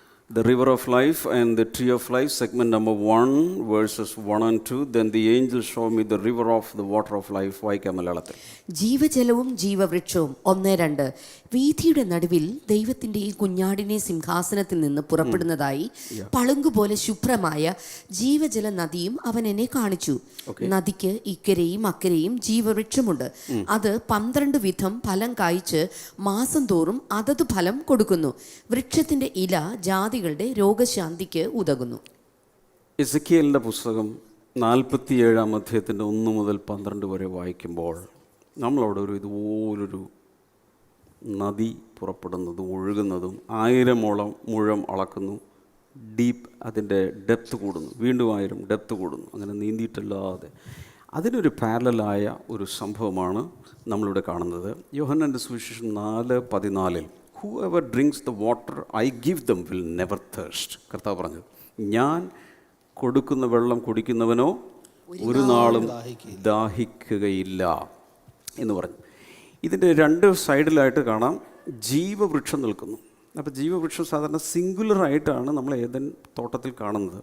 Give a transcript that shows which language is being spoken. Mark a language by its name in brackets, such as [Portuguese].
[English] The river of life and the tree of life, segment number 1, verses 1 and 2. Then the angel showed me the river of the water of life. [Malayalam] വായിക്കാം മലയാളത്തിൽ. ജീവജലവും ജീവവൃക്ഷവും 1-2. വീഥിയുടെ നടുവിൽ ദൈവത്തിന്റെ ഈ കുഞ്ഞാടിനെ സിംഹാസനത്തിൽ നിന്ന് പുറപ്പെടുന്നതായി പളുങ്കുപോലെ ശുഭ്രമായ ജീവജല നദിയും അവൻ എന്നെ കാണിച്ചു. നദിക്ക് ഇക്കരെയും അക്കരെയും ജീവവൃക്ഷമുണ്ട്. അത് 12 വിധം ഫലം കായ്ച്ച് മാസം തോറും അതത് ഫലം കൊടുക്കുന്നു. വൃക്ഷത്തിന്റെ ഇല ജാതികളുടെ രോഗശാന്തിക്ക് ഉതകുന്നു. എസെക്കിയേലിൻ്റെ പുസ്തകം 47-ാം അധ്യായത്തിൻ്റെ 1 മുതൽ 12 വരെ വായിക്കുമ്പോൾ നമ്മളവിടെ ഇതുപോലൊരു നദി പുറപ്പെടുന്നതും ഒഴുകുന്നതും 1000 മുഴം അളക്കുന്നു. ഡീപ്പ്, അതിൻ്റെ ഡെപ്ത് കൂടുന്നു, വീണ്ടും 1000 ഡെപ്ത് കൂടുന്നു, അങ്ങനെ നീന്തിയിട്ടല്ലാതെ. അതിനൊരു പാരലലായ ഒരു സംഭവമാണ് നമ്മളിവിടെ കാണുന്നത്. [English] യോഹന്നാൻ്റെ സുവിശേഷം 4:14 Whoever drinks the water I give them will never thirst. [Malayalam] കർത്താവ് പറഞ്ഞത്, ഞാൻ കൊടുക്കുന്ന വെള്ളം കുടിക്കുന്നവനോ ഒരു നാളും ദാഹിക്കുകയില്ല എന്ന് പറഞ്ഞു. ഇതിൻ്റെ 2 സൈഡിലായിട്ട് കാണാം ജീവവൃക്ഷം നിൽക്കുന്നു. അപ്പോൾ ജീവവൃക്ഷം സാധാരണ സിംഗുലറായിട്ടാണ് നമ്മൾ ഏതൻ തോട്ടത്തിൽ കാണുന്നത്.